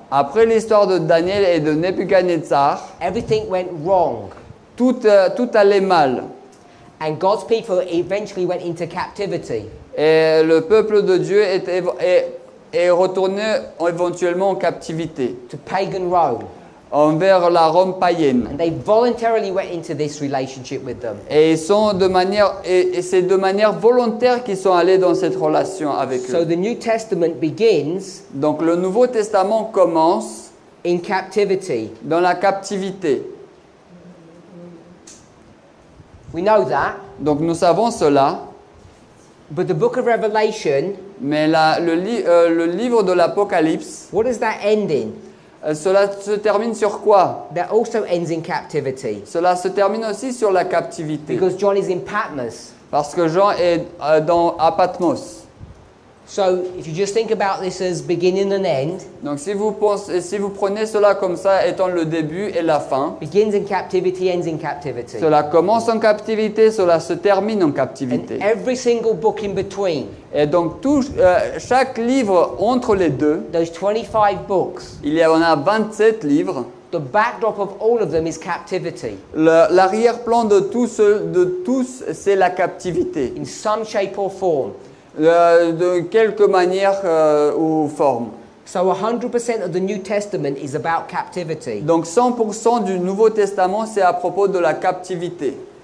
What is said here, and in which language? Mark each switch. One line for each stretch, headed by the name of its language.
French: Après l'histoire de Daniel et de Nebuchadnezzar,
English: everything went wrong.
French: tout allait mal.
English: And God's people eventually went into captivity.
French: Et le peuple de Dieu est retourné éventuellement en captivité,
English: To pagan Rome.
French: envers la Rome païenne.
English: And they voluntarily went into this relationship with them.
French: Et c'est de manière volontaire qu'ils sont allés dans cette relation avec
English: So
French: eux.
English: the New Testament begins
French: Donc le Nouveau Testament commence
English: in captivity.
French: dans la captivité.
English: We know that.
French: Donc nous savons cela,
English: But the book of Revelation,
French: mais le livre de l'Apocalypse,
English: what does that end in?
French: cela se termine sur quoi?
English: That also ends in captivity.
French: Cela se termine aussi sur la captivité.
English: Because John is in Patmos.
French: Parce que Jean est à Patmos.
English: So if you just think about this as beginning and end,
French: Donc si vous prenez cela comme ça étant le début et la fin,
English: begins in captivity, ends in captivity.
French: cela commence en captivité, cela se termine en
English: And
French: captivité.
English: every single book in between,
French: Et donc chaque livre entre les deux,
English: those 25 books,
French: il y en a 27 livres.
English: the backdrop of all of them is captivity
French: L'arrière-plan de tous, c'est la captivité,
English: in some shape or form.
French: de quelque manière ou forme.
English: So 100% of the New Testament is about captivity.
French: Donc 100% du Nouveau Testament, c'est à propos de la captivité.